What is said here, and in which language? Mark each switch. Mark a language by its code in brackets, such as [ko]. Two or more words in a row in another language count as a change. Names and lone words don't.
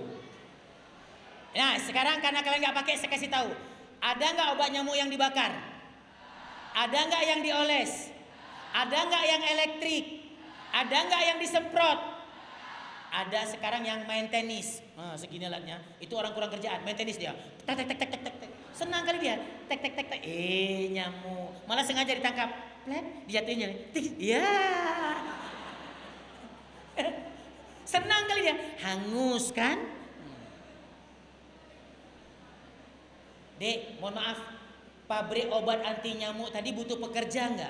[id] Nah sekarang karena kalian nggak pakai, saya kasih tahu. Ada nggak obat nyamuk yang dibakar? Ada nggak yang dioles? Ada nggak yang elektrik? Ada nggak yang disemprot? Ada sekarang yang main tenis. Segini alatnya. Itu orang kurang kerjaan, main tenis dia. Tek tek tek tek tek tek. Senang kali dia. Tek tek tek tek. Nyamuk. Malah sengaja ditangkap. Dijatuhinnya. Iya. Senang kali dia. Hangus kan? Dek, mohon maaf, pabrik obat anti nyamuk tadi butuh pekerja nggak?